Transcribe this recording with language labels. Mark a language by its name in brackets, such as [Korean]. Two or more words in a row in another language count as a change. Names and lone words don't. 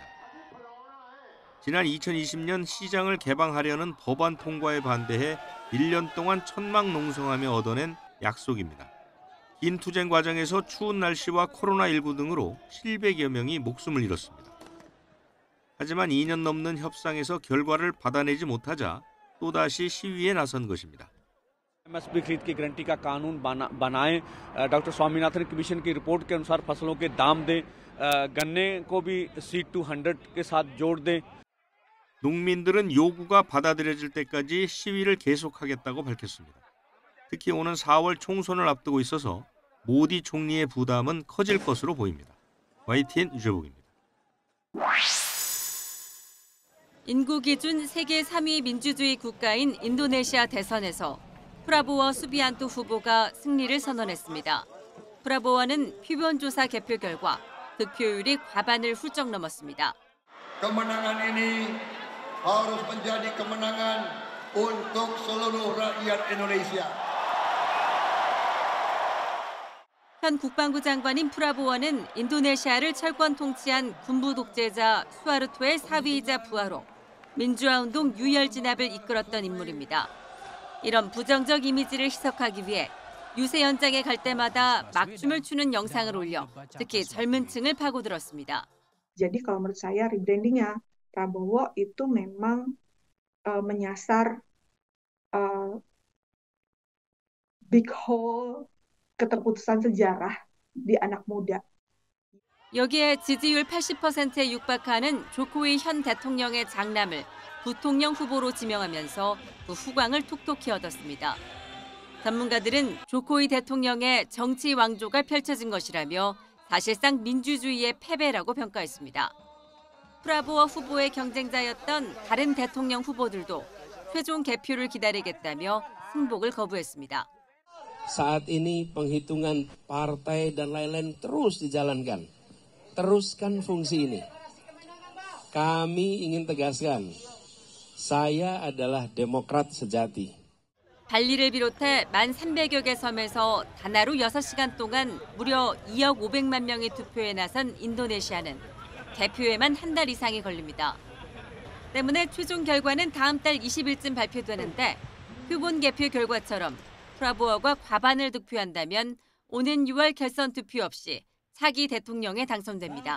[Korean] 지난 2020년 시장을 개방하려는 법안 통과에 반대해 1년 동안 천막농성하며 얻어낸 약속입니다. 긴 투쟁 과정에서 추운 날씨와 코로나19 등으로 700여 명이 목숨을 잃었습니다. 하지만 2년 넘는 협상에서 결과를 받아내지 못하자 또다시 시위에 나선 것입니다. [Hindi] एमएसपी खरीद की गारंटी का कानून बनाएं, डॉक्टर स्वामीनाथन कमीशन की रिपोर्ट के अनुसार फसलों के दाम दें, गन्ने को भी C200 के साथ जोड़ दें. [Korean] 농민들은 요구가 받아들여질 때까지 시위를 계속하겠다고 밝혔습니다. 특히 오는 4월 총선을 앞두고 있어서 모디 총리의 부담은 커질 것으로 보입니다. YTN 유재복입니다. 인구 기준 세계 3위 민주주의 국가인 인도네시아 대선에서 프라보워 수비안토 후보가 승리를 선언했습니다. 프라보워는 표본조사 개표 결과 득표율이 과반을 훌쩍 넘었습니다. [Indonesian] Kemenangan ini harus menjadi kemenangan untuk seluruh rakyat Indonesia. [Korean] 현 국방부 장관인 프라보워는 인도네시아를 철권 통치한 군부 독재자 수하르토의 사위이자 부하로 민주화운동 유혈 진압을 이끌었던 인물입니다. 이런 부정적 이미지를 희석하기 위해 유세 현장에 갈 때마다 막춤을 추는 영상을 올려 특히 젊은 층을 파고들었습니다. [Indonesian] Jadi kalau menurut saya rebrandingnya Prabowo itu memang menyasar [English] big hole [Indonesian] keterputusan sejarah di anak muda. [Korean] 여기에 지지율 80%에 육박하는 조코위 현 대통령의 장남을 부통령 후보로 지명하면서 그 후광을 톡톡히 얻었습니다. 전문가들은 조코위 대통령의 정치 왕조가 펼쳐진 것이라며 사실상 민주주의의 패배라고 평가했습니다. 프라보워 후보의 경쟁자였던 다른 대통령 후보들도 최종 개표를 기다리겠다며 승복을 거부했습니다. [Indonesian] Saat ini penghitungan partai dan lain-lain terus dijalankan. Teruskan fungsi ini. Kami ingin tegaskan, saya adalah demokrat sejati. [Korean] 발리를 비롯해 1,300여 개 섬에서 단 하루 6시간 동안 무려 2억 500만 명이 투표에 나선 인도네시아는 개표에만 한 달 이상이 걸립니다. 때문에 최종 결과는 다음 달 20일쯤 발표되는데 표본 개표 결과처럼 프라보어가 과반을 득표한다면 오는 6월 결선 투표 없이 차기 대통령에 당선됩니다.